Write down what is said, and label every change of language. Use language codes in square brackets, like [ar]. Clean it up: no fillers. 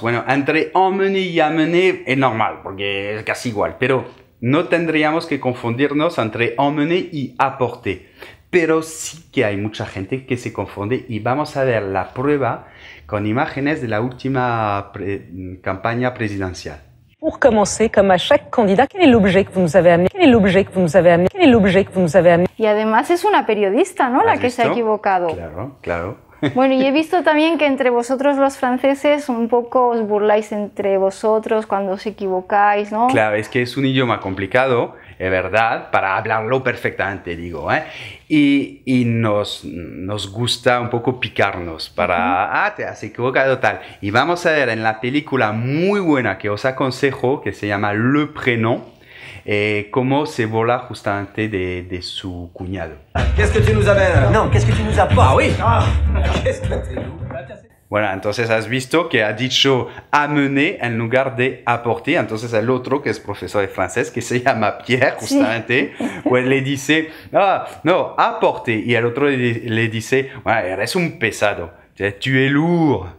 [es] Bueno, entre emmener y amener es normal, porque es casi igual, pero no tendríamos que confundirnos entre emmener y apporter. Pero sí que hay mucha gente que se confunde y vamos a ver la prueba con imágenes de la última campaña presidencial. [fr] Pour commencer, comme à chaque candidat, quel est l'objet que vous nous avez amené? Quel est l'objet que vous nous avez amené? Quel est l'objet que vous nous avez amené? [es] Y además es una periodista, ¿no? La ¿Has que se ha visto? equivocado. Claro. Bueno, y he visto también que entre vosotros los franceses un poco os burláis entre vosotros cuando os equivocáis, ¿no? Claro, es que es un idioma complicado, es verdad, para hablarlo perfectamente, digo, ¿eh? Y nos gusta un poco picarnos para, te has equivocado tal. Y vamos a ver en la película muy buena que os aconsejo, que se llama Le Prénom, cómo se burla justamente de su cuñado. [fr] Qu'est-ce que tu nous amènes? Non, qu'est-ce que tu nous apportes? Ah oui. Qu'est-ce que tu nous... [es] Bueno, entonces has visto que ha dicho amener en lugar de apporter. Entonces el otro, que es profesor de francés, que se llama Pierre, justamente, pues le dice, ah, no, apporter. Y el otro le dice, bueno, eres un pesado, [fr] tu es lourd.